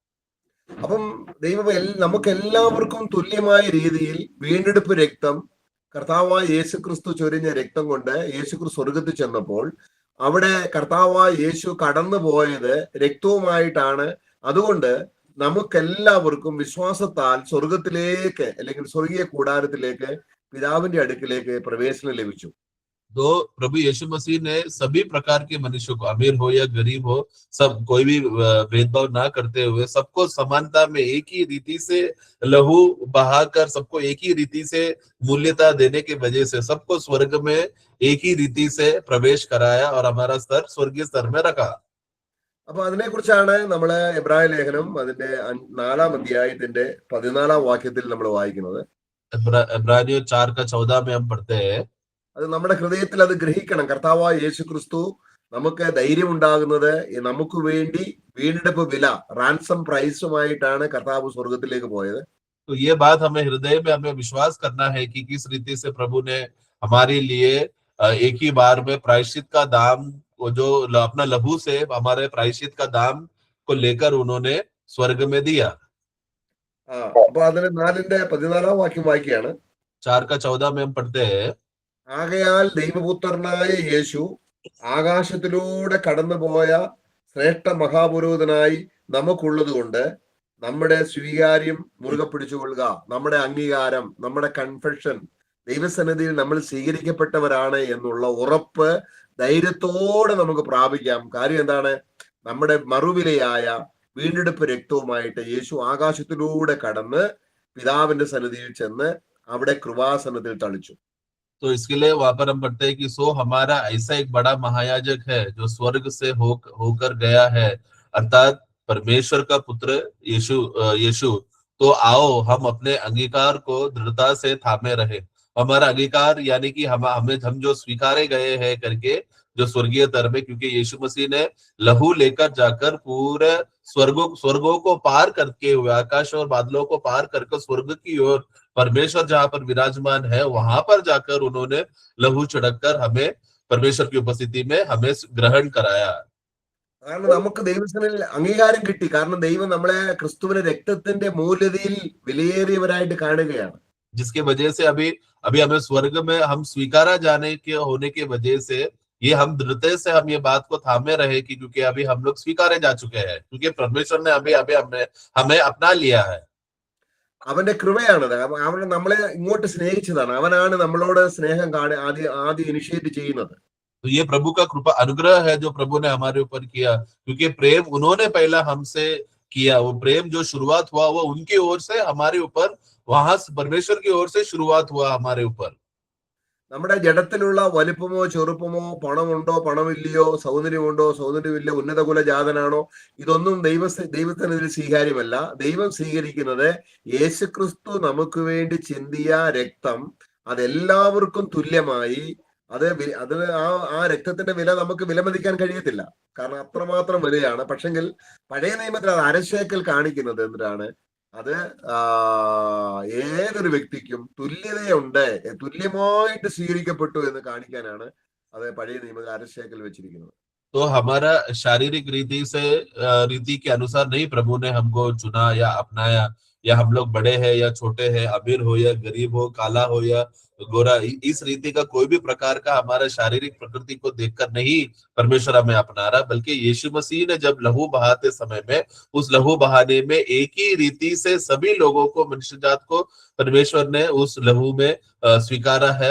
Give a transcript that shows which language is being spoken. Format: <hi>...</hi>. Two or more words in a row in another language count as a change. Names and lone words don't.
<ml>അപ്പം ദൈവം നമുക്ക് എല്ലാവർക്കും തുല്യമായ രീതിയിൽ വീണ്ടെടുപ്പ് രക്തം, കർത്താവായ യേശു ക്രിസ്തു ചൊരിഞ്ഞ രക്തം കൊണ്ട് യേശു ക്രിസ്തു സ്വർഗത്തിൽ ചെന്നപ്പോൾ അവിടെ കർത്താവായ യേശു കടന്നു പോയത് രക്തവുമായിട്ടാണ്. അതുകൊണ്ട് നമുക്കെല്ലാവർക്കും വിശ്വാസത്താൽ സ്വർഗത്തിലേക്ക് അല്ലെങ്കിൽ സ്വർഗീയ കൂടാരത്തിലേക്ക് പിതാവിന്റെ അടുക്കിലേക്ക് പ്രവേശനം ലഭിച്ചു.</ml> <hi>तो प्रभु यीशु मसीह ने सभी प्रकार के मनुष्यों को, अमीर हो या गरीब हो, सब कोई भी भेदभाव ना करते हुए सबको समानता में एक ही रीति से लहू बहाकर सबको एक ही रीति से मूल्यता देने की वजह से सबको स्वर्ग में एक ही रीति से प्रवेश कराया और हमारा स्तर स्वर्गीय स्तर में रखा।</hi> <ml>അപ്പൊ അതിനെക്കുറിച്ചാണ് നമ്മള് എബ്രായ ലേഖനം അതിന്റെ 4ാം അധ്യായത്തിന്റെ 14ാം വാക്യത്തിൽ നമ്മൾ വായിക്കുന്നത്.</ml> <hi>इब्रानियों 4:14 में हम पढ़ते हैं।</hi> <ml>അത് നമ്മുടെ ഹൃദയത്തിൽ അത് ഗ്രഹിക്കണം. കർത്താവായ യേശു ക്രിസ്തു നമുക്ക് ധൈര്യം ഉണ്ടാകുന്നത് നമുക്ക് വേണ്ടി വീണ്ടെടുപ്പ് വില</ml> <en>ransom price</en> <ml>കർത്താവ് സ്വർഗത്തിലേക്ക് പോയത്.</ml> <hi>तो ये बात हमें हृदय में हमें विश्वास करना है कि किस रीति से प्रभु ने हमारे लिए एक ही बार में प्रायश्चित का दाम वो जो अपना लहू से हमारे प्रायश्चित का दाम को लेकर उन्होंने स्वर्ग में दिया।</hi> <ml>അപ്പൊ അതിന് 4:14 വാക്യം വായിക്കുകയാണ്.</ml> <hi>4:14 में हम पढ़ते हैं,</hi> <ml>ആകയാൽ ദൈവപുത്രനായ യേശു ആകാശത്തിലൂടെ കടന്നുപോയ ശ്രേഷ്ഠ മഹാപുരോഹിതനായി നമുക്കുള്ളത് കൊണ്ട് നമ്മുടെ സ്വീകാര്യം മുറുകെ പിടിച്ചുകൊള്ളുക. നമ്മുടെ അംഗീകാരം, നമ്മുടെ കൺഫെഷൻ, ദൈവസന്നിധിയിൽ നമ്മൾ സ്വീകരിക്കപ്പെട്ടവരാണ് എന്നുള്ള ഉറപ്പ് ധൈര്യത്തോടെ നമുക്ക് പ്രാപിക്കാം. കാര്യം എന്താണ്? നമ്മുടെ മറുവിലയായ വീണ്ടെടുപ്പ് രക്തവുമായിട്ട് യേശു ആകാശത്തിലൂടെ കടന്ന് പിതാവിന്റെ സന്നിധിയിൽ ചെന്ന് അവിടെ കൃപാസനത്തിൽ തളിച്ചു.</ml> <hi>तो इसके लिए वहां पर हम पढ़ते हैं कि सो हमारा ऐसा एक बड़ा महायाजक है जो स्वर्ग से होकर गया है, अर्थात परमेश्वर का पुत्र यीशु। तो आओ हम अपने अंगीकार को दृढ़ता से थामे रहे। हमारा अंगीकार यानी कि हम जो स्वीकारे गए हैं करके जो स्वर्गीय धर्म में, क्योंकि यीशु मसीह ने लहू लेकर जाकर पूरे स्वर्गों को पार करके हुए, आकाश और बादलों को पार करके स्वर्ग की ओर परमेश्वर जहां पर विराजमान है वहां पर जाकर उन्होंने लहू छिड़ककर हमें परमेश्वर की उपस्थिति में हमें ग्रहण कराया।</hi> <ml>കാരണം നമുക്ക് ദൈവസന്നിധിയിൽ അംഗീകാരം കിട്ടി. കാരണം ദൈവം നമ്മളെ ക്രിസ്തുവിന്റെ രക്തത്തിന്റെ മൂല്യതയിൽ വിലയേറിയവരായിട്ട് കാണുകയാണ്. जिसके वजह से अभी हमें स्वर्ग में हम स्वीकारा जाने के होने के वजह से ये हम दृढ़ता से हम ये बात को थामे रहे कि क्योंकि अभी हम लोग स्वीकारे जा चुके हैं, क्योंकि परमेश्वर ने अभी हमें अपना लिया है। അവന്റെ കൃപയാണത്. അവൻ നമ്മളെ ഇങ്ങോട്ട് സ്നേഹിച്ചതാണ്. അവനാണ് നമ്മളോട് സ്നേഹം ആദ്യം ഇനിഷ്യേറ്റ് ചെയ്യുന്നത്.</ml> <hi>तो ये प्रभु का कृपा अनुग्रह है जो प्रभु ने हमारे ऊपर किया, क्योंकि प्रेम उन्होंने पहला हमसे किया। वो प्रेम जो शुरुआत हुआ वो उनकी ओर से हमारे ऊपर, वहां परमेश्वर की ओर से शुरुआत हुआ हमारे ऊपर।</hi> <ml>നമ്മുടെ ജഡത്തിലുള്ള വലിപ്പമോ ചെറുപ്പമോ, പണമുണ്ടോ പണമില്ലയോ, സൗന്ദര്യമുണ്ടോ സൗന്ദര്യമില്ല, ഉന്നത കുല ജാതനാണോ, ഇതൊന്നും ദൈവത്തിന് സ്വീകാര്യമല്ല. ദൈവം സ്വീകരിക്കുന്നത് യേശുക്രിസ്തു നമുക്ക് വേണ്ടി ചിന്തിയ രക്തം അതെല്ലാവർക്കും തുല്യമായി. ആ രക്തത്തിന്റെ വില നമുക്ക് വിലമതിക്കാൻ കഴിയത്തില്ല. കാരണം അത്രമാത്രം വിലയാണ്. പക്ഷെങ്കിൽ പഴയ നിയമത്തിൽ അത് അരശേക്കൽ കാണിക്കുന്നത് എന്തിനാണ്? അത് ഏതൊരു വ്യക്തിക്കും തുല്യതയുണ്ട്, തുല്യമായിട്ട് സ്വീകരിക്കപ്പെട്ടു എന്ന് കാണിക്കാനാണ് അത് പഴയ നിയമത്തിൽ അരശേക്കൽ വെച്ചിരിക്കുന്നത്.</ml> <hi>तो हमारा शारीरिक रीति के अनुसार नहीं प्रभु ने हमको चुना या अपनाया, या हम लोग बड़े हैं या छोटे हैं, अमीर हो या गरीब हो, काला हो या गोरा, इस रीति का कोई भी प्रकार का हमारा शारीरिक प्रकृति को देखकर नहीं परमेश्वर हमें अपना रहा, बल्कि यीशु मसीह ने जब लहू बहाते समय में उस लहू बहाने में एक ही रीति से सभी लोगों को, मनुष्य जात को परमेश्वर ने उस लहू में स्वीकारा है।</hi>